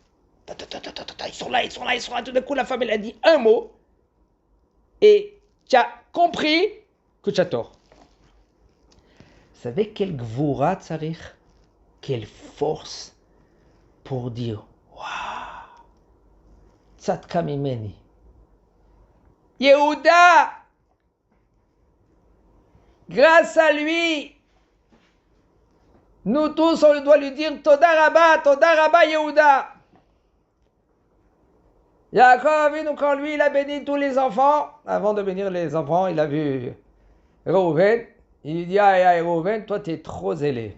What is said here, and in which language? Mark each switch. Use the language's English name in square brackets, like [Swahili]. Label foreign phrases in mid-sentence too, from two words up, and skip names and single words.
[French] Ils sont là. Tout d'un coup, la femme, elle a dit un mot. Et tu as compris que tu as tort. Vous savez quel [Hebrew] גבורה צריך? [French] Quelle force pour dire waouh, [Hebrew] צדקה ממני. [French] Yehuda, grâce à lui, nous tous, on doit lui dire [Hebrew] תודה רבה [French] Yehuda. Yaakov, quand lui, il a béni tous les enfants, avant de bénir les enfants, il a vu Reuven, il lui dit, Reuven, toi, tu es trop zélé.